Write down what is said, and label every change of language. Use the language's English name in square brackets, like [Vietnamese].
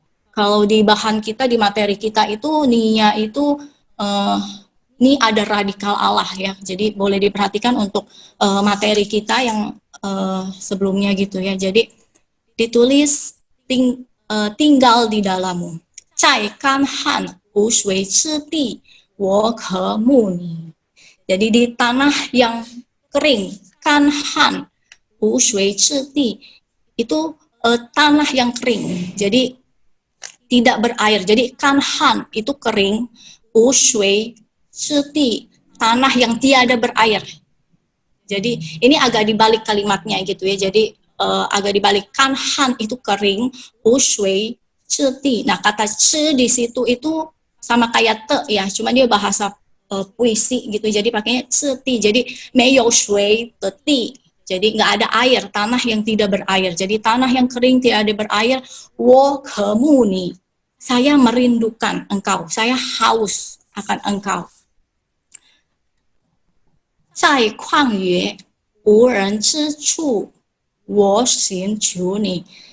[Indonesian] Kalau di bahan kita, di materi kita itu ni-nya itu ini ada radikal Allah ya. Jadi boleh diperhatikan untuk materi kita yang sebelumnya gitu ya. Jadi ditulis tinggal di dalammu. [Chinese] 在干旱无水之地，我渴慕你. [Indonesian] Jadi di tanah yang kering, [Chinese] 干旱无水之地, [Indonesian] itu tanah yang kering. Jadi tidak berair. Jadi 干旱 itu kering, 无水 Suti, tanah yang tiada berair. Jadi ini agak dibalik kalimatnya gitu ya. Jadi agak dibalik, kanhan itu kering, ushui, cuti. Nah kata ce di situ itu sama kayak te ya, cuma dia bahasa puisi gitu. Jadi pakainya cuti. Jadi meyo shui teti. Jadi nggak ada air, tanah yang tidak berair. Jadi tanah yang kering tiada berair. [Chinese] Wo kemu ni, [Indonesian] saya merindukan engkau, saya haus akan engkau. [Chinese] 在旷野无人之处，我寻求你.